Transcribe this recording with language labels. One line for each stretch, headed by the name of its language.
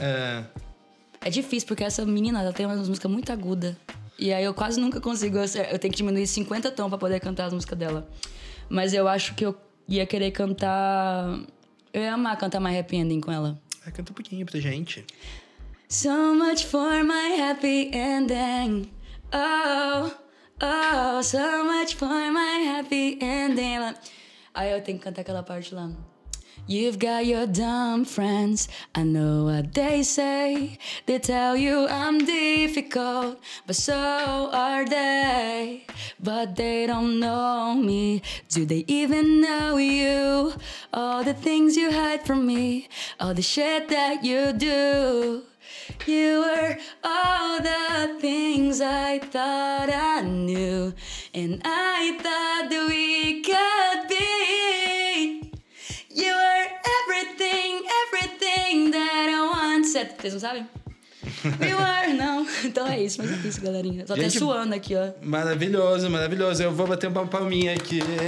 Portuguese: É. É difícil, porque essa menina, ela tem uma música muito aguda. E aí eu quase nunca consigo... Eu tenho que diminuir 50 tons pra poder cantar as músicas dela. Mas eu acho que eu ia querer cantar... Eu ia amar cantar My Happy Ending com ela. Canta um pouquinho pra gente.
English: So much for my happy ending. Oh, so much for my happy ending.
Portuguese: Aí eu tenho que cantar aquela parte lá.
English: You've got your dumb friends, I know what they say. They tell you I'm difficult, but so are they. But they don't know me, do they even know you? All the things you hide from me, all the shit that you do. You were all the things I thought I knew, and I thought that we could be. You were everything that I want.
Portuguese: Vocês não sabem?
English: You were,
Portuguese: não. Então é isso, mas é isso, galerinha. Tô até Gente, suando aqui, ó. Maravilhoso. Eu vou bater uma palminha aqui.